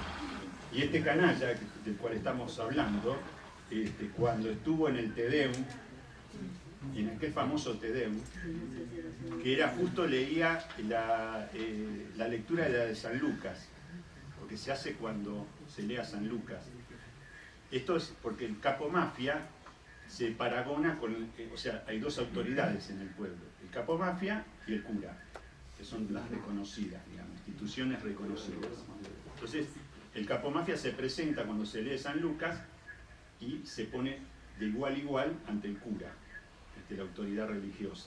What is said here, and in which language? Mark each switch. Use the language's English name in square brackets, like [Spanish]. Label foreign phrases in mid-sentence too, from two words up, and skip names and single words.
[Spanish] Y este canalla del cual estamos hablando, cuando estuvo en el Te Deum, en aquel famoso Te Deum, que era justo, leía la lectura de la de San Lucas, porque se hace cuando se lea San Lucas. Esto es porque el [Italian] capo mafia [Spanish] se paragona con, o sea, hay dos autoridades en el pueblo, el [Italian] capo mafia [Spanish] y el cura, que son las reconocidas, digamos, instituciones reconocidas. Entonces, el [Italian] capo mafia [Spanish] se presenta cuando se lee San Lucas y se pone de igual a igual ante el cura, la autoridad religiosa.